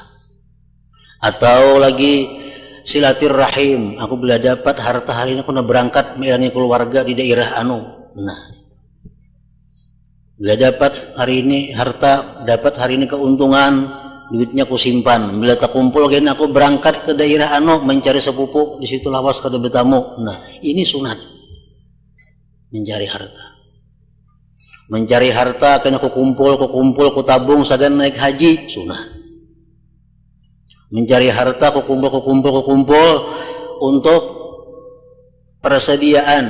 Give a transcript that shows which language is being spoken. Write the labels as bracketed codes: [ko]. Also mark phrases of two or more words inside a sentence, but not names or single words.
[bjn] Atau lagi silaturahim, aku bila dapat harta hari ini aku nak berangkat melayani keluarga di daerah anu. Nah, bila dapat hari ini harta, dapat hari ini keuntungan, duitnya aku simpan. Bila tak kumpul gini aku berangkat ke daerah anu mencari sepupu, di situ lawas kada bertamu. Nah, ini sunat mencari harta. Mencari harta kena aku kumpul, aku tabung sagan naik haji, sunat. Mencari harta, kukumpul untuk persediaan.